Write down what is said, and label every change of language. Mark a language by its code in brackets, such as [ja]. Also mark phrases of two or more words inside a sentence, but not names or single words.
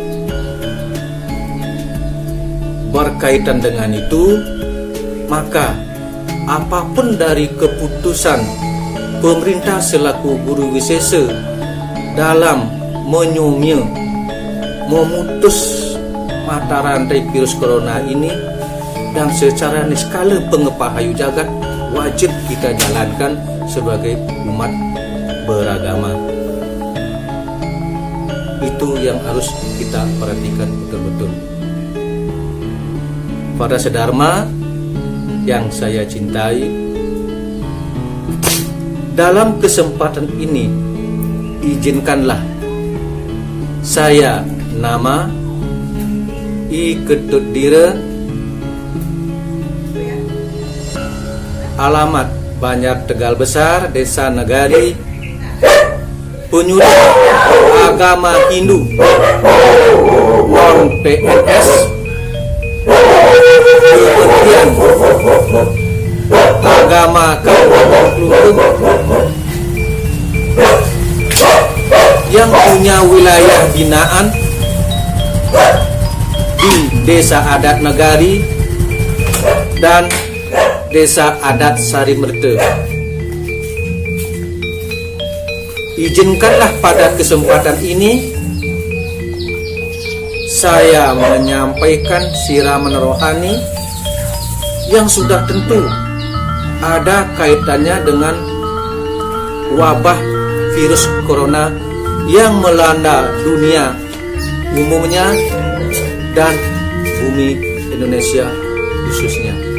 [id] Berkaitan dengan itu, maka apapun dari keputusan pemerintah selaku guru wisesa dalam menyumia memutus mata rantai virus corona ini, dan secara niskala pengepahayu jagat wajib kita jalankan sebagai umat beragama. Itu yang harus kita perhatikan betul-betul. Para sedharma yang saya cintai, dalam kesempatan ini izinkanlah saya, nama I Ketut Dira, alamat Banjar Tegal Besar, Desa Negari, penyuluh agama Hindu, non PNS, Kementerian Agama Kabupaten Klungkung yang punya wilayah binaan di Desa Adat Negari dan Desa Adat Sarimerte. Izinkanlah pada kesempatan ini saya menyampaikan siraman rohani yang sudah tentu ada kaitannya dengan wabah virus corona yang melanda dunia umumnya dan bumi Indonesia khususnya.